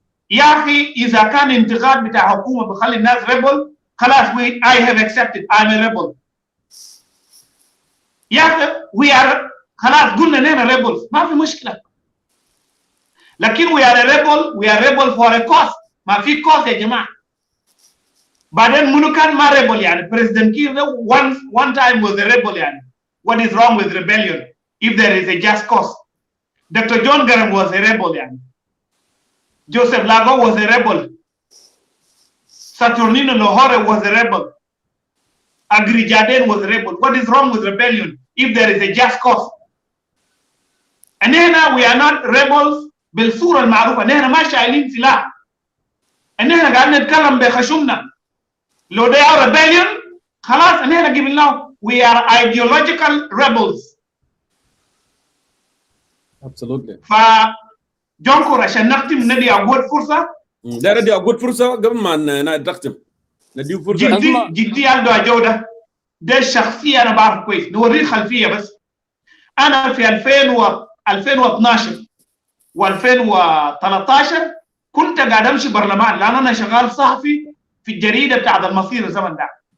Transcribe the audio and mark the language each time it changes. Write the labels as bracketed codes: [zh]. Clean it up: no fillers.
[ar] يا اخي اذا كان انتقاد بتاع حكومه بخلي الناس rebel خلاص [en] I have accepted I'm a rebel. [ar] يا اخي [en] we are [ar] خلاص قلنا نحن [en] rebels [ar] ما في مشكله. لكن [en] we are rebel for a cause. [ar] ما في cause يا جماعه. بعدين منو كان ما rebel يعني بريزيدنت كير [en] one time was a rebel [ar] يعني. [en] What is wrong with rebellion if there is a just cause? Dr. John Garang was a rebel [ar] يعني. [en] Joseph Lago was a rebel. Saturnino Lohore was a rebel. Agri Jaden was a rebel. What is wrong with rebellion if there is a just cause? And then we are not rebels [ar] بالصورة المعروفة. نحن ما شايلين سلاح. [en] and [ar] نحن قاعدين نتكلم بخشمنا. لو [en] they are rebellion [ar] خلاص نحن قبل له [en] we are ideological rebels. Absolutely. [ar] جونكور عشان نختم ندي أقود فرصة. ده ندي أقود فرصة قبل ما نختم. ندي فرصة. جدي ألدو أجودة. ده الشخصية أنا بعرف كويس. نوريه خلفية بس. أنا في 2012 و2013 كنت قاعد أمشي برلمان لأن أنا شغال صحفي في الجريدة بتاعت المصير الزمن ده.